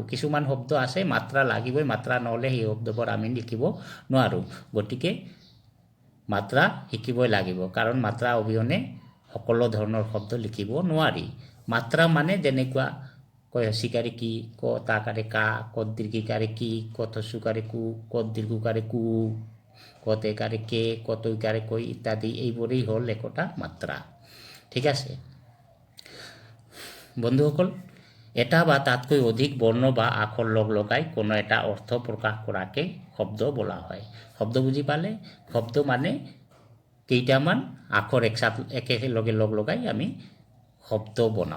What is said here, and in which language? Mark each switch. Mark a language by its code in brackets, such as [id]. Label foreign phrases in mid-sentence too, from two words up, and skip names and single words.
[as] কিছুমান শব্দ আছে মাত্ৰা লাগিবই, মাত্ৰা নহ'লে সেই শব্দবোৰ আমি লিখিব নোৱাৰোঁ। গতিকে মাত্ৰা শিকিবই লাগিব, কাৰণ মাত্ৰা অবিহনে সকলো ধৰণৰ শব্দ লিখিব নোৱাৰি। মাত্ৰা মানে যেনেকুৱা ক হস্যিকাৰে কি, ক তাকাৰে কা, কত দীৰ্ঘিকাৰে কি, কত হস্যকাৰে কু, কত দীৰ্ঘকাৰে কু, কত একাৰে কে, কত ঐকাৰে কৈ ইত্যাদি এইবোৰেই হ'ল একোটা মাত্ৰা। ঠিক আছে বন্ধুসকল, এটা বা তাতকৈ অধিক বৰ্ণ বা আখৰ লগাই কোনো এটা অৰ্থ প্ৰকাশ কৰাকে শব্দ বোলা হয়। শব্দ বুজি পালে, শব্দ মানে কেইটামান আখৰ একেলগে লগাই আমি শব্দ বনাওঁ।